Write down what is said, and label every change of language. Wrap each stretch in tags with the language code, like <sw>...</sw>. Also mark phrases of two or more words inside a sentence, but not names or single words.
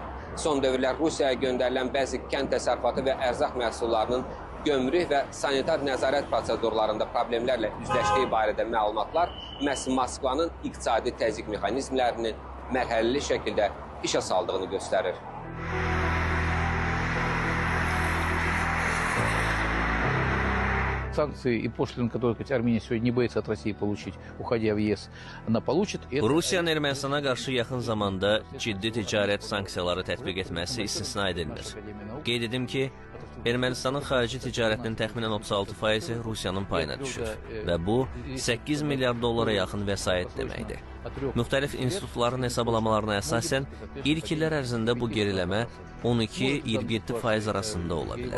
<az>Son dövrlər Rusiyaya göndərilən bəzi kənd təsərrüfatı və ərzaq məhsullarının gömrük və sanitar nəzarət prosedurlarında problemlərlə üzləşdiyi barədə məlumatlar məhz Moskvanın iqtisadi təzyiq mexanizmlərini mərhələli şəkildə işə saldığını göstərir.</az> <ru>Санкции и пошлины, которые Армения сегодня не боится от России получить, уходя в ЕС, она получит.</ru> <az>Rusiyanın Ermənistana qarşı yaxın zamanda ciddi ticarət sanksiyaları tətbiq etməsi istisna edilmir. Qeyd edim ki, Ermənistanın xarici ticarətinin təxminən 36% Rusiyanın payına düşür və bu 8 milyard dollara yaxın vəsait deməkdir. Müxtəlif institutların hesablamalarına əsasən ilk illər ərzində bu geriləmə 12-27% arasında ola bilər.</az>